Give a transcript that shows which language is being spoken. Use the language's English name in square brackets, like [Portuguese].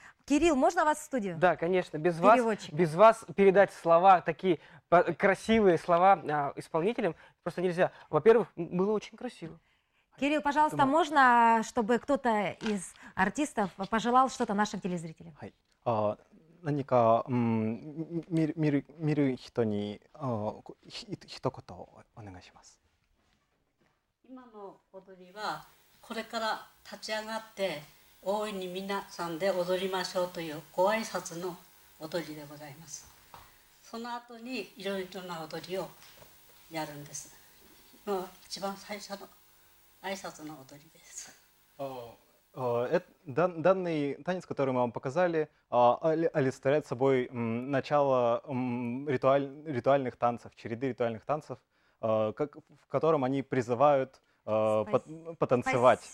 [Russian] Кирилл, можно вас в студию? Да, конечно, Переводчика. без вас передать слова, такие красивые слова исполнителям просто нельзя. Во-первых, было очень красиво. Кирилл, пожалуйста, можно, чтобы кто-то из артистов пожелал что-то нашим телезрителям? [Japanese] はい。何か、見る人に一言お願いします。今の踊りはこれから立ち上がって大いに皆さんで踊りましょうというご挨拶の踊りでございます。その後にいろいろな踊りをやるんです。今は一番最初の挨拶の踊りです。 [Russian] Данный танец, который мы вам показали, олицетворяет собой начало ритуальных танцев, череды ритуальных танцев, в котором они призывают потанцевать.